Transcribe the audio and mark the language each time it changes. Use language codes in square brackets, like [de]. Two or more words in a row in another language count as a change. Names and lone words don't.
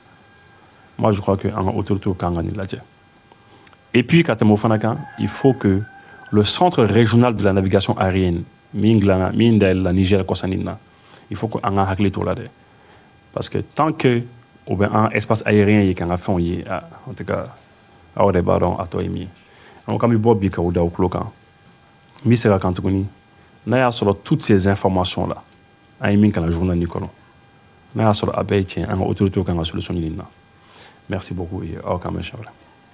[fr] Moi, je crois qu'en autorité, et puis, il faut que le centre régional de la navigation aérienne, la Niger, il faut qu'on ait un tour là. Parce que tant que un espace aérien est en tout cas [bm] aw yɛrɛ b'a dɔn a tɔ ye min ye an ko k'an bɛ bɔ bi ka o da o tulo kan n bɛ segin a kan tuguni n'a y'a sɔrɔ [fr] toutes ces informations là [bm] an ye min kalan journal kɔnɔ n'a y'a sɔrɔ a bɛɛ ye tiɲɛ an ka autorités kan ka solution ɲini na [fr] merci beaucoup et [bm] aw k'an bɛn siɲɛ wɛrɛ